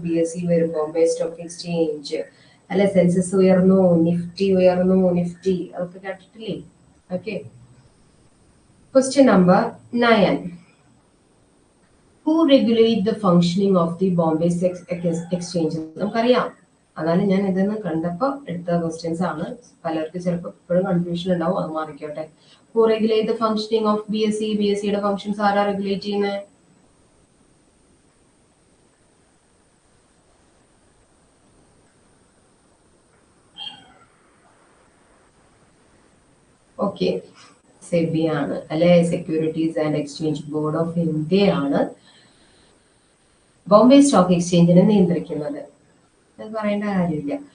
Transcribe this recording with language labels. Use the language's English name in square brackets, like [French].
[Malayalam] BSc വരും, Bombay stock exchange അല്ലെ. Census ഉയർന്നു, നിഫ്റ്റി ഉയർന്നു, നിഫ്റ്റി അതൊക്കെ കേട്ടിട്ടില്ലേ? Okay. [English] Question number 9. Who regulate the functioning of the Bombay Stock Exchange? [Malayalam] നമുക്കറിയാം, അതാണ് ഞാൻ ഇതെന്ന് കണ്ടപ്പോൾ എടുത്ത ക്വസ്റ്റ്യൻസ് ആണ്. പലർക്ക് ചിലപ്പോൾ ഇപ്പോഴും കൺഫ്യൂഷൻ ഉണ്ടാവും, അത് മാറിക്കോട്ടെ. [English] Who regulate the functioning of BSc? [Malayalam] BScയുടെ functions ആരാ റെഗുലേറ്റ് ചെയ്യുന്നത്? ഓക്കെ, സെബി ആണ് അല്ലെ. Securities and exchange board of India ആണ് ബോംബെ സ്റ്റോക്ക് എക്സ്ചേഞ്ചിനെ നിയന്ത്രിക്കുന്നത്. അത് പറയേണ്ട കാര്യമില്ല.